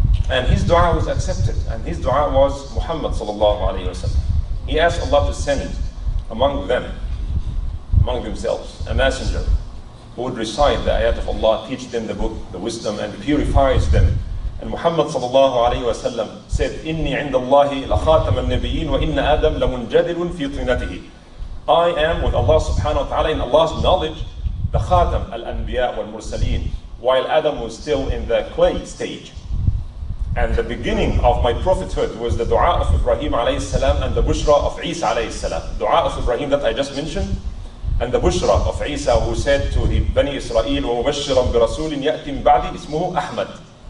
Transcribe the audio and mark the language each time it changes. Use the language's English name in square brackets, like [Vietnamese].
[English] And his dua was accepted, and his dua was Muhammad sallallahu alayhi wa sallam. He asked Allah to send among them, among themselves, a messenger who would recite the ayat of Allah, teach them the book, the wisdom, and purifies them. And Muhammad sallallahu alayhi wa sallam said, [Arabic] إِنِّي عِنْدَ اللَّهِ لَخَاتَمَ النَّبِيِّينَ وَإِنَّ آدَمْ لَمُنْجَدِلٌ فِي طِينَتِهِ. [English] I am with Allah subhanahu wa ta'ala in Allah's knowledge, the Khatam al-Anbiya wal-Mursaleen, while Adam was still in the clay stage. And the beginning of my prophethood was the dua of Ibrahim alayhi salam and the bushra of Isa alayhi salam. Dua of Ibrahim that I just mentioned, and the bushra of Isa who said to the Bani Israel, [Arabic] وَمُبَشِّرًا بِرَسُولٍ يَأْتِ مِنْ بَعْدِي اسْمُهُ أَحْمَدٍ.